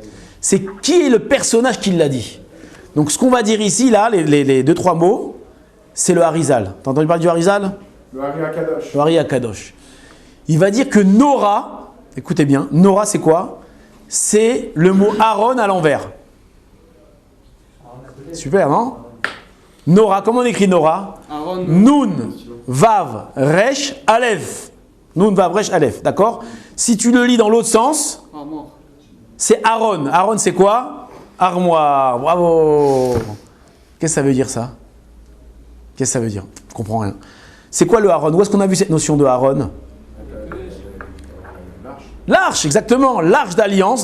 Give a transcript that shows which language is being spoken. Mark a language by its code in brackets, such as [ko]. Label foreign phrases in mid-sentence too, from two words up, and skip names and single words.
[fr] C'est qui est le personnage qui l'a dit. Donc ce qu'on va dire ici, là, les deux, trois mots, c'est le Harizal. T'as entendu parler du Harizal? Le Hari Akadosh. Le Hari Akadosh. Il va dire que Nora, écoutez bien, Nora c'est quoi? C'est le mot Aaron à l'envers. Super, non? Nora, comment on écrit Nora? Aaron. Nun, Vav, Resh, Aleph. Nun, Vav, Resh, Aleph, d'accord? Si tu le lis dans l'autre sens, Armoire. c'est Aaron. Aaron c'est quoi? Armoire, bravo. Qu'est-ce que ça veut dire ça? Qu'est-ce que ça veut dire? Je comprends rien. C'est quoi le Aaron? Où est-ce qu'on a vu cette notion de Aaron? L'arche, exactement. L'arche d'alliance.